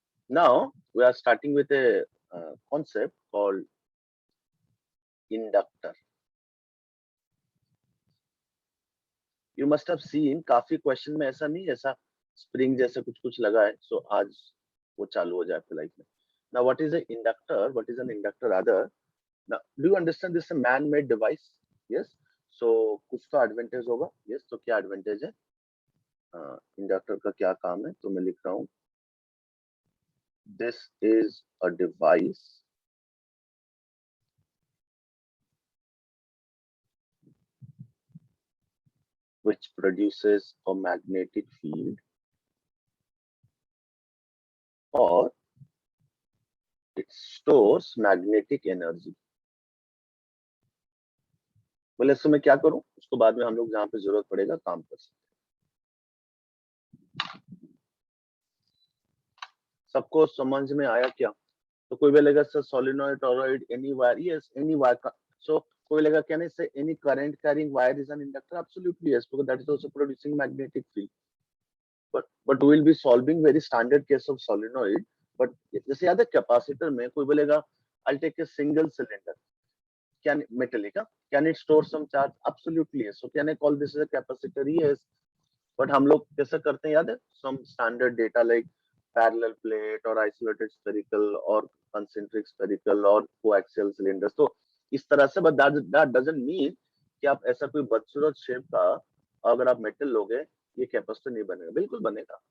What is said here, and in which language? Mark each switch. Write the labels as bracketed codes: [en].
[en] Now we are starting with a concept called inductor. You must have seen [hi] काफी question में ऐसा नहीं, ऐसा स्प्रिंग जैसे कुछ कुछ लगा है, सो आज वो चालू हो जाए आपके लाइफ में। [en] Now what is an inductor? What is an inductor rather? Now do you understand this is a man-made device? Yes. [hi] So कुछ तो एडवांटेज होगा। Yes. तो क्या एडवांटेज है? इंडक्टर का क्या काम है? तो मैं लिख रहा हूँ, [en] this is a device which produces a magnetic field or it stores magnetic energy. [hi] बोले इससे मैं क्या करूं, उसको बाद में हम लोग जहां पे जरूरत पड़ेगा काम कर सकते हैं। सबको समझ में आया क्या? तो कोई बोलेगा sir solenoid, torrid, any wire, yes any wire. सो कोई बोलेगा क्या नहीं से [en] Any current carrying wire is an inductor? Absolutely yes, because that is also producing magnetic field. but we will be solving very standard case of solenoid. but [hi] जैसे याद है capacitor में कोई बोलेगा [en] I'll take a single cylinder, can metallic, can it store some charge? Absolutely yes. So can I call this as a capacitor? Yes. [hi] but हम लोग कैसे करते हैं याद है? [en] some standard data like parallel plate or isolated spherical or concentric spherical or coaxial cylinders. [hi] तो इस तरह से, [en] but that doesn't mean [hi] कि आप ऐसा कोई बदसूरत शेप का अगर आप मेटल लोगे ये कैपेसिटर नहीं बनेगा। बिल्कुल बनेगा।